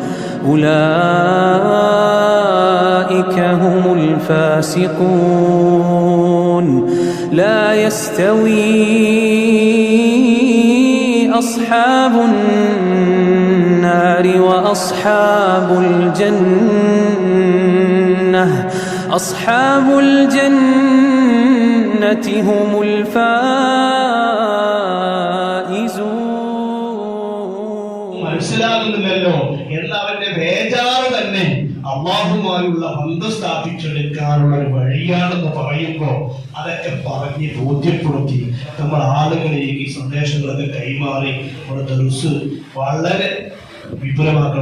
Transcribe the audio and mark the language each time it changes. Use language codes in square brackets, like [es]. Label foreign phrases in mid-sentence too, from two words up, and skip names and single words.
[ar] أولئك هم الفاسقون لا يستوي أصحاب النار وأصحاب الجنة أصحاب الجنة هم الفائزون. [ml] മനസ്സിലാകുന്നില്ലല്ലോ എന്നവന്റെ ബേജാറ് തന്നെ അല്ലാഹുവുമായുള്ള ബന്ധം സ്ഥാപിച്ചെടുക്കാനുള്ള ഒരു വഴിയാണെന്ന് പറയുമ്പോൾ അതൊക്കെ പറഞ്ഞ് ബോധ്യപ്പെടുത്തി നമ്മൾ ആളുകളിലേക്ക് സന്ദേശങ്ങളൊക്കെ കൈമാറി നമ്മുടെ ദർസ് വളരെ വിപുലമാക്കണം.